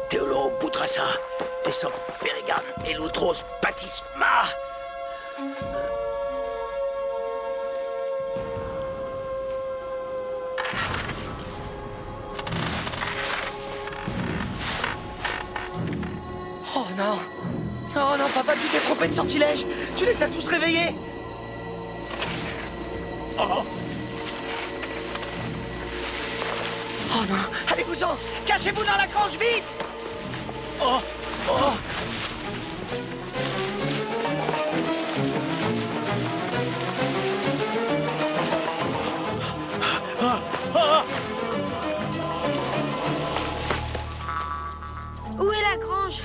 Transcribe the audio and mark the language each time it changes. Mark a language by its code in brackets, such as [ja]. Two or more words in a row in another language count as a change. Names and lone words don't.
[fr] Teolo Butrasa, Esop Perigam, Elutros Baptisma. Oh non! Oh non, papa, tu t'es trompé de sortilège! Tu les as tous réveillés! Oh, Oh non! Allez-vous-en! Cachez-vous dans la grange, vite! oh, oh. Où est la grange?